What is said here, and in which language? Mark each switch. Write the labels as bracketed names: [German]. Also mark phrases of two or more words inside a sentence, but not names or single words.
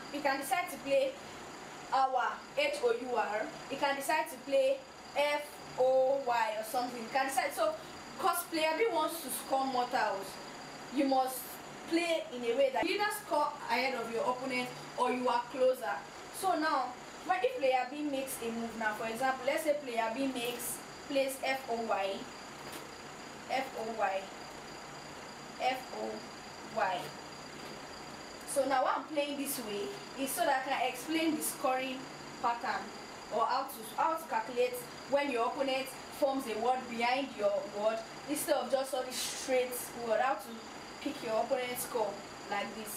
[English] You can decide to play our, H-O-U-R, you can decide to play F-O-Y or something. You can decide, so because player B wants to score more tiles, you must play in a way that you either score ahead of your opponent or you are closer. So now, if player B makes a move now, for example, let's say player B plays F-O-Y, F-O-Y, F-O-Y. So now what I'm playing this way is so that I can explain the scoring pattern, or how to calculate when your opponent forms a word behind your word, instead of just all this straight word, how to pick your opponent's score like this.